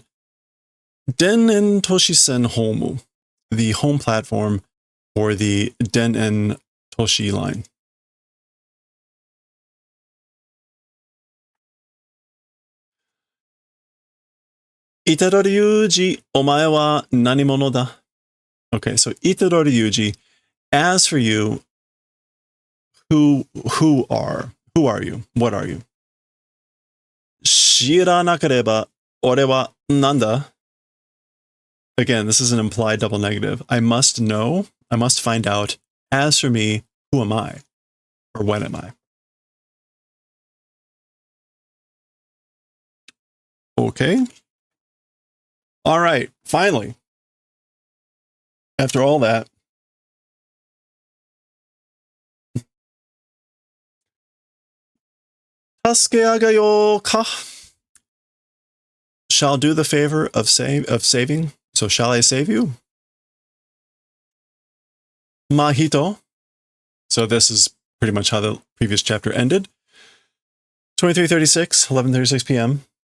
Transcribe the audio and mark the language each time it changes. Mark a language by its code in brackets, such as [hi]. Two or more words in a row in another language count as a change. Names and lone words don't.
[ja] 田園都市線ホーム, [en] the home platform for the Den-en Toshi line. [ja] Itadori Yuji, お前は何者だ? [en] Okay, so Itadori Yuji, as for you, who are you? What are you? [ja] 知らなければ俺は何だ? [en] Again, this is an implied double negative. I must know, I must find out. As for me, who am I? Or when am I? Okay. All right, finally. After all that, [ja] 助けあげようか? [en] Shall do the favor of saving. So shall I save you? Mahito. So this is pretty much how the previous chapter ended. 23:36, 11:36 p.m.